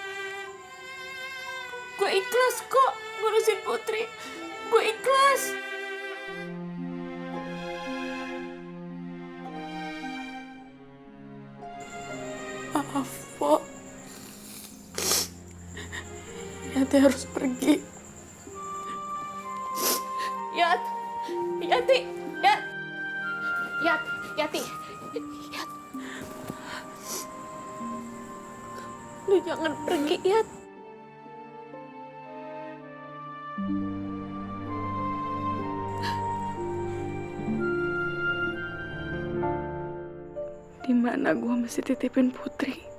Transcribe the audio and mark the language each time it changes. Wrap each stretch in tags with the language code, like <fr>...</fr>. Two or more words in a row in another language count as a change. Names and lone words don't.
<id>Gue ikhlas kok ngurusin Putri. Gue ikhlas. Maaf, Po. Yati harus pergi. Yat. Yati. Yat. Yat. Yati. Yat. Lu jangan pergi, Yat. Di mana gua mesti titipin Putri?</id>